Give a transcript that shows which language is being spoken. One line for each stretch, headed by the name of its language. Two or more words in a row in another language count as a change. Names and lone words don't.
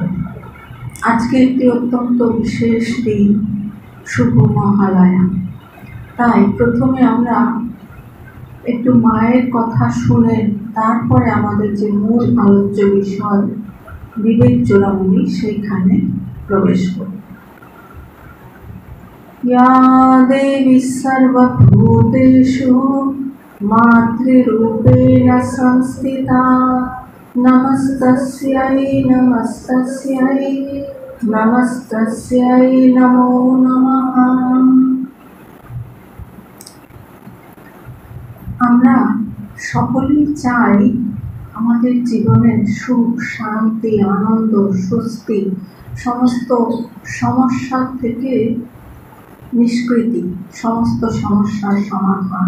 Bangla: আজকে একটি অত্যন্ত বিশেষ দিন, শুভ মহালয়া। তাই প্রথমে আমরা একটু মায়ের কথা শুনে তারপরে আমাদের যে মূল আলোচ্য বিষয় বিবেক চূড়ামণি সেইখানে প্রবেশ করি।
Sanskrit: या देवी सर्वभूतेषु मातृरूपेण संस्थिता नमस्तस्यै नमस्तस्यै नमस्तस्यै नमो नमः।
Bangla: আমরা সকলেই চাই আমাদের জীবনের সুখ শান্তি আনন্দ স্বস্তি সমস্ত সমস্যা থেকে নিষ্কৃতি, সমস্ত সমস্যার সমাধান।